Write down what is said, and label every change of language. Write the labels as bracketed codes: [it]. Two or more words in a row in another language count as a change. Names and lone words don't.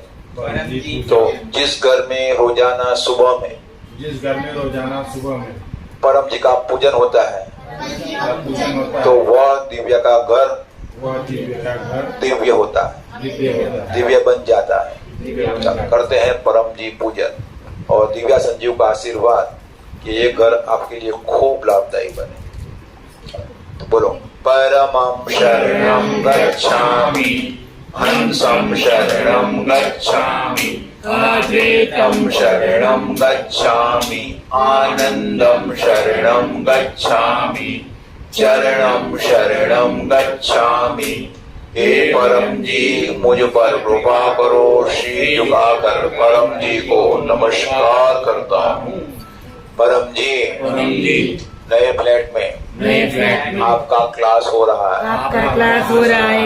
[hi] तो जिस घर में रोजाना सुबह में परम जी का पूजन होता है, तो वह दिव्य का घर दिव्य होता है, दिव्य बन जाता है। करते हैं परम जी पूजन और दिव्या संजीव का आशीर्वाद कि ये घर आपके लिए खूब लाभदायी बने। तो बोलो, [sa] परमं शरणं गच्छामि, हंसं शरणं गच्छामि, अद्वैतं शरणं गच्छामि, आनंदं शरणं गच्छामि, चरणं शरणं गच्छामि। [hi] हे परम जी मुझ पर कृपा करो। श्री झुकाकर परम जी को नमस्कार करता हूँ। परम जी नए फ्लैट में आपका क्लास हो रहा है।